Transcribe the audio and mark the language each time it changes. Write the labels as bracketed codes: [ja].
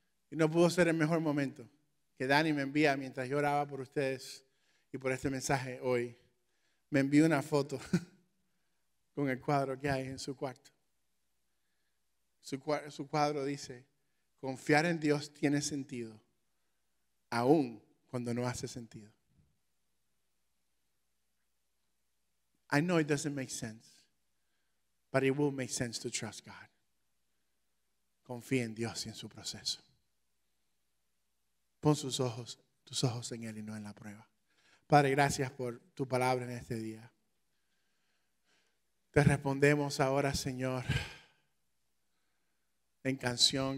[es] Y no pudo ser el mejor momento que Dani me envía mientras yo oraba por ustedes y por este mensaje hoy. Me envió una foto con el cuadro que hay en su cuarto. Su cuadro dice: confiar en Dios tiene sentido, aun cuando no hace sentido. [en] I know it doesn't make sense, but it will make sense to trust God. [es] Confía en Dios y en su proceso. Pon tus ojos en Él y no en la prueba. Padre, gracias por tu palabra en este día. Te respondemos ahora, Señor, en canción.